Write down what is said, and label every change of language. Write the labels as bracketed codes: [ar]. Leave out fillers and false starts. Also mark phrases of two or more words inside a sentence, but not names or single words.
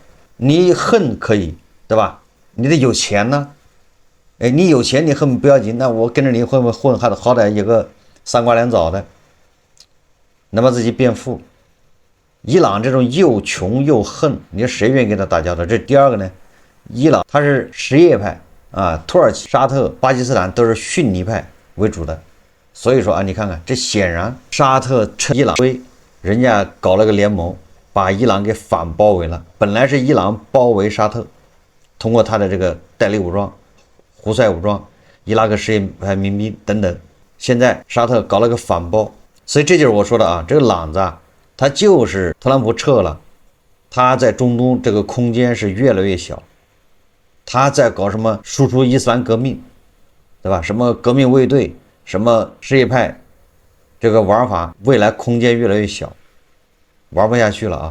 [zh] 你恨可以，對吧？你得有錢呢。哎，你有錢你恨不要緊，那我跟着你混，好歹有個3瓜2棗的，能把自己变富。伊朗這種又窮又恨，你說誰願意跟他打交道？這第二個呢，伊朗他是什葉派啊，土耳其、沙特、巴基斯坦都是遜尼派為主的。所以說啊，你看看，這顯然沙特趁伊朗追，人家搞了個聯盟，把伊朗給反包圍了。本來是伊朗包圍沙特，通過他的这個代理武裝、胡塞武裝、伊拉克什葉派民兵等等，現在沙特搞了個反包，所以這就是我說的啊，這個朗子啊，他就是特朗普撤了，他在中東這個空間是越來越小，他在搞什麼輸出伊斯蘭革命，對吧？什麼革命衛隊，什麼什葉派，這個玩法未來空間越来越小，玩不下去了啊！